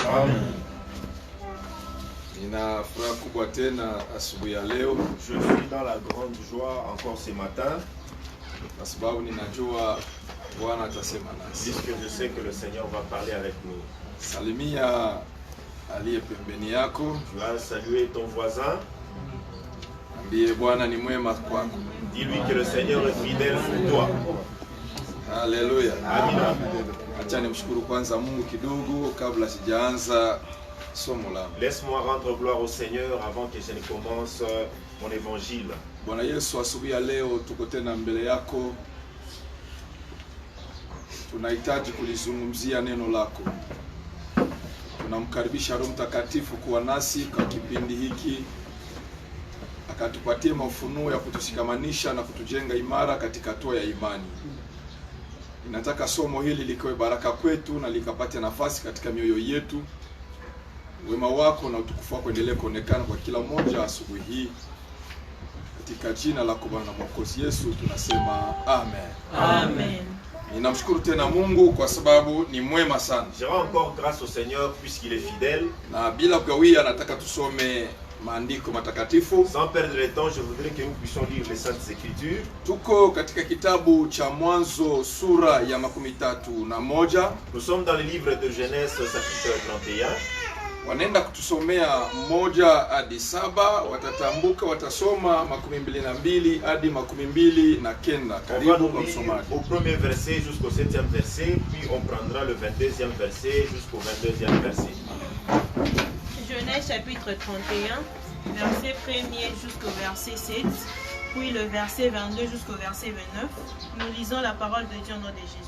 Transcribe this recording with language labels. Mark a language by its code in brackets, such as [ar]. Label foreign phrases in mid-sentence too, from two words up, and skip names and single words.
[sw] Amen. Nina furaha kubwa tena asubuhi ya leo. [fr] Je suis dans la grande joie encore ce matin. [sw] Kwa sababu ninajua Bwana atasema nasi. [fr] Puisque je sais que le Seigneur va parler avec nous. [sw] Salimia aliye pembeni yako. [fr] Tu vas saluer ton voisin. [sw] Ambie Bwana ni mwema kwako. [fr] Dis-lui que le Seigneur est fidèle pour toi. Alléluia. Amen. [sw] Acha nimshukuru kwanza Mungu kidogo kabla sijaanza somo langu. [fr] Laisse-moi rendre gloire au Seigneur avant que je ne commence mon évangile. [sw] Bwana Yesu, asubuhi ya leo tuko tena mbele yako. Tunahitaji kulizungumzia neno lako. Tunamkaribisha Roho Mtakatifu kuwa nasi kwa kipindi hiki, akatupatie mafunuo ya kutushikamanisha na kutujenga imara katika hatua ya imani. Ninataka somo hili likawe baraka kwetu na likapate nafasi katika mioyo yetu. Wema wako na utukufu wako endelee kuonekana kwa kila mmoja asubuhi hii. Katika jina lako Bwana Mwokozi Yesu tunasema amen. Amen. Ninamshukuru tena Mungu kwa sababu ni mwema sana. [fr] Je rends encore grâce au Seigneur puisqu'il est fidèle. [sw] Na bila kugawia nataka tusome maandiko matakatifu. [fr] Sans perdre le temps, je voudrais que nous puissions lire les Saintes Écritures. [sw] Tuko katika kitabu cha Mwanzo sura ya 31. [fr] Nous sommes dans le livre de Genèse chapitre 31. [sw] Wanaenda kutusomea 1 hadi 7, watatambuka watasoma 22 hadi 29. Karibu kwa msomaji. [fr] Au premier verset jusqu'au 7e verset, puis on prendra le 22e verset jusqu'au 22e verset. Genèse chapitre 31, verset 1er jusqu'au verset 7, puis le verset 22 jusqu'au verset 29. Nous lisons la parole de Dieu au nom de Jésus.